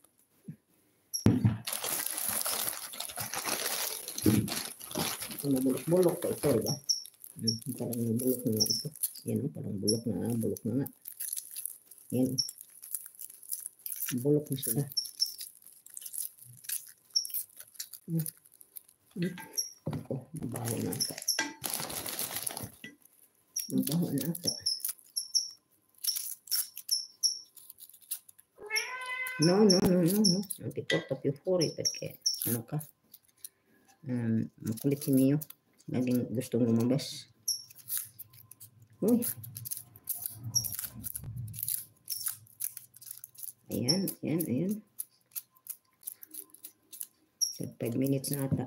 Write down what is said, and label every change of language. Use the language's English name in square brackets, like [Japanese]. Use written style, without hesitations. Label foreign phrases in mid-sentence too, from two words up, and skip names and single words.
[Filipino] Mabulok-bulok ko ito, diba? Parang mabulok na nga ito. Yan, parang bulok na nga. Yan. Bulok na sila. Ako, mabaho na ata. No. [Italian] Non ti porto più fuori perché [Filipino] ano ka? Makulit si Mio. Laging gustong lumabas. Uy. Ayan. 5 minutes na ata.